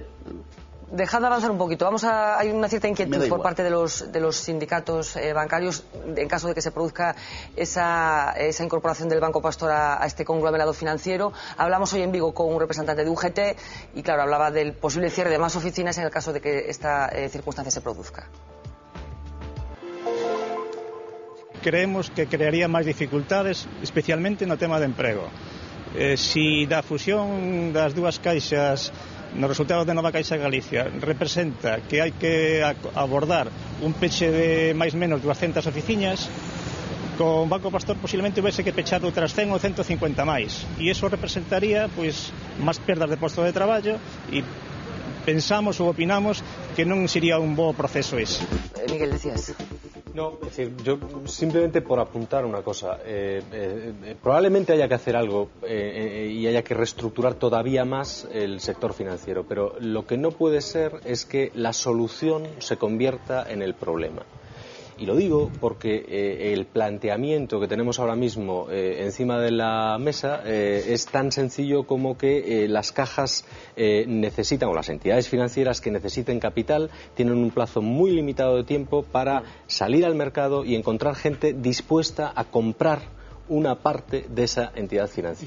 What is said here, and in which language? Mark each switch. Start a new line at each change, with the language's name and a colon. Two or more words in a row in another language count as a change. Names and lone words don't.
Spanish: Dejad de avanzar un poquito. Hay una cierta inquietud por parte de los sindicatos bancarios en caso de que se produzca esa incorporación del Banco Pastor a este conglomerado financiero. Hablamos hoy en Vigo con un representante de UGT y, claro, hablaba del posible cierre de más oficinas en el caso de que esta circunstancia se produzca.
Galician: Creemos que crearía máis dificultades, especialmente no tema de emprego. Si da fusión das dúas caixas nos resultados de Nova Caixa Galicia representa que hai que abordar un peche de máis menos 200 oficinas, con Banco Pastor posiblemente houvese que pechar outras 100 ou 150 máis, e iso representaría pois máis perdas de posto de traballo, e pensamos ou opinamos que non sería un bo proceso ese.
Spanish: Miguel, decías. No, es decir, yo simplemente por apuntar una cosa, probablemente haya que hacer algo y haya que reestructurar todavía más el sector financiero, pero lo que no puede ser es que la solución se convierta en el problema. Y lo digo porque el planteamiento que tenemos ahora mismo encima de la mesa es tan sencillo como que las cajas necesitan, o las entidades financieras que necesiten capital, tienen un plazo muy limitado de tiempo para salir al mercado y encontrar gente dispuesta a comprar una parte de esa entidad financiera.